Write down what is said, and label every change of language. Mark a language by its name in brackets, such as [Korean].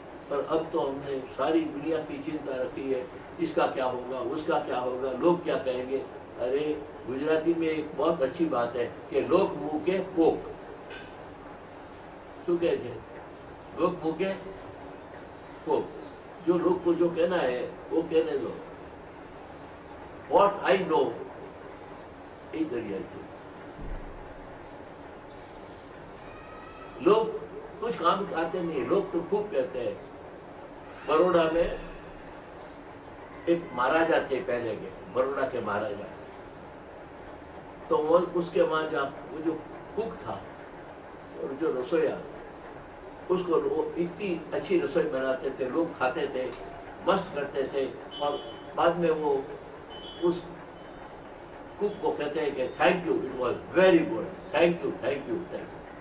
[Hindi] पर अब तो हमने सारी दुनिया की चिंता रखी है, इसका क्या होगा, उसका क्या होगा, लोग क्या कहेंगे। अरे गुजराती में एक बहुत अच्छी बात है कि लोग मुंह के पोक, [Gujarati] શું કહે છે, [Hindi] लोग मुंह के पोक, जो लोग को जो कहना है वो कहने दो। [English] What I know is the reality। [Hindi] लोग कुछ काम आते नहीं, लोग तो खूब कहते हैं। बड़ौदा में एक महाराजा थे पहले के, बड़ौदा के महाराजा, तो वो उसके वहां जहाँ वो जो कुक था और जो रसोईया, उसको वो इतनी अच्छी रसोई बनाते थे, लोग खाते थे, मस्त करते थे, और बाद में वो उस कुक को कहते हैं कि [English] Thank you, it was very good, thank you thank you thank you.